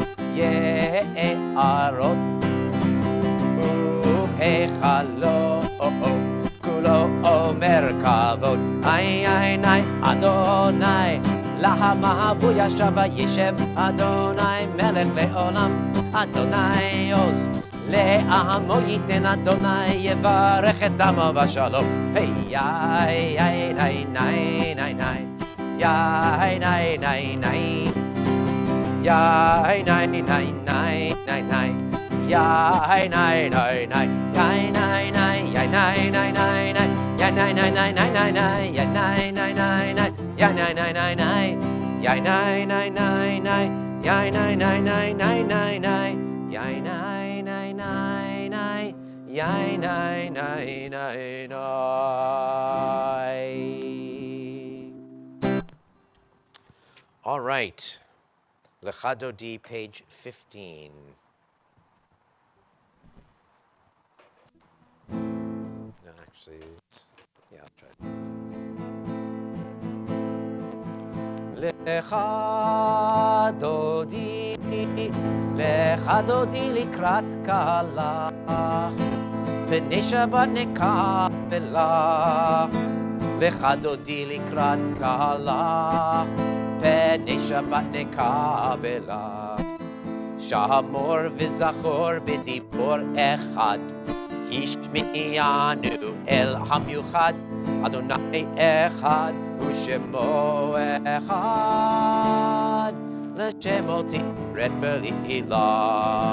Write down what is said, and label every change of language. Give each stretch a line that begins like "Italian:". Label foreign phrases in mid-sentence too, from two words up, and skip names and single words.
Hebrew: יערות, ובהיכלו כולו אומר כבוד, איי איי איי אדוני להמה הוא ישב וישב, אדוני מלך לעולם, אדוני עוז לעמו ייתן, אדוני יברך את עמו בשלום. היי איי איי איי איי איי איי יאי ניי ניי ניי יאי ניי ניי ניי ניי ניי יאי ניי ניי ניי יאי ניי ניי יאי ניי ניי ניי ניי יאי ניי ניי ניי ניי ניי יאי ניי ניי ניי ניי יאי ניי ניי ניי ניי יאי ניי ניי ניי ניי יאי ניי ניי ניי ניי ניי ניי יאי ניי ניי ניי ניי יאי ניי ניי ניי ניי.
English: All right, Lecha Dodi, page 15. No, actually, yeah, I'll try it.
Hebrew: לכה דודי, לכה דודי לקראת כלה, פני שבת נקבלה, לכה דודי לקראת כלה, פני שבת נקבלה, שמור וזכור בדיבור אחד, השמיענו אל המיוחד, אדוני אחד ושמו אחד, לשמו תפארת ולעילה.